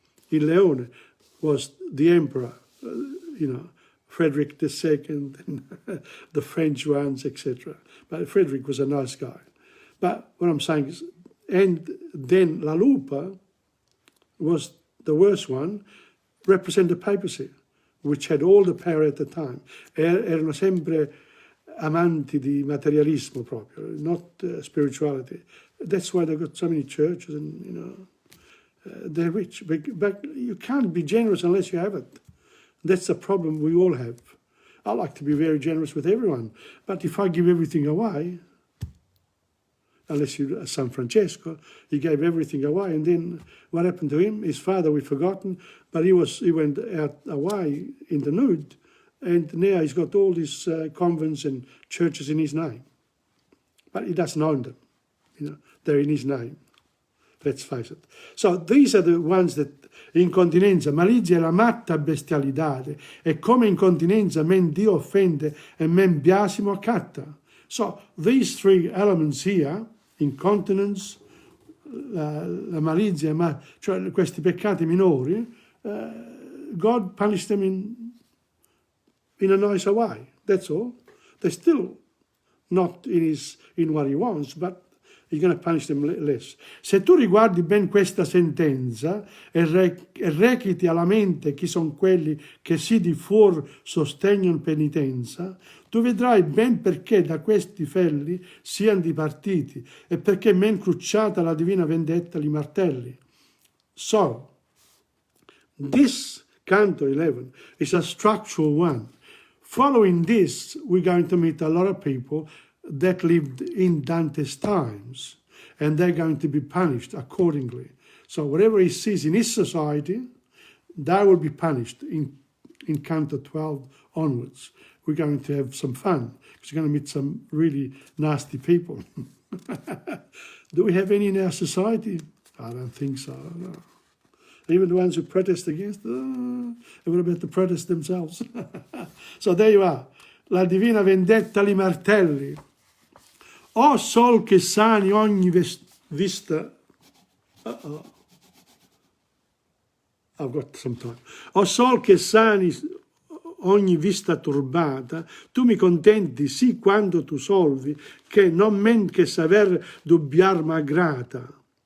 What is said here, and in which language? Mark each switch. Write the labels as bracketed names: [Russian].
[English] Il leone was the emperor, you know, Frederick II, and the French ones, etc. But Frederick was a nice guy. But what I'm saying is, and then la lupa, was the worst one, represent the papacy, which had all the power at the time. [Italian] Erano sempre amanti di materialismo proprio, [English] not spirituality. That's why they got so many churches and, you know, they're rich. But you can't be generous unless you have it. That's the problem we all have. I like to be very generous with everyone, but if I give everything away, unless you're San Francesco, he gave everything away, and then what happened to him? His father, we've forgotten, but he went out away in the nude, and now he's got all these convents and churches in his name. But he doesn't own them, you know, they're in his name. Let's face it. So these are the ones that [Italian] incontinenza, malizia è la matta bestialità, e come incontinenza men Dio offende e men biasimo accatta. [English] So these three elements here, incontinence, [Italian] la malizia, cioè questi peccati minori, [English] God punished them in a nicer way. That's all. They're still not in what he wants, but he's going to punish them less. [Italian] Se tu riguardi ben questa sentenza e reciti alla mente chi sono quelli che sì di fuor sostengono penitenza, tu vedrai ben perché da questi felli siano dipartiti e perché men crucciata la divina vendetta li martelli. [English] So, this Canto 11 is a structural one. Following this, we're going to meet a lot of people that lived in Dante's times, and they're going to be punished accordingly. So whatever he sees in his society, they will be punished in Canto 12 onwards. We're going to have some fun, because you're going to meet some really nasty people. Do we have any in our society? I don't think so, no. Even the ones who protest against, and what about the protests themselves? So there you are. [Italian] La divina vendetta li martelli. O sol che sani ogni vista. [English] I've got some time. [Italian] O sol che sani ogni vista turbata, tu mi contenti sì quando tu solvi, che non men che saver dubbiar m'aggrata.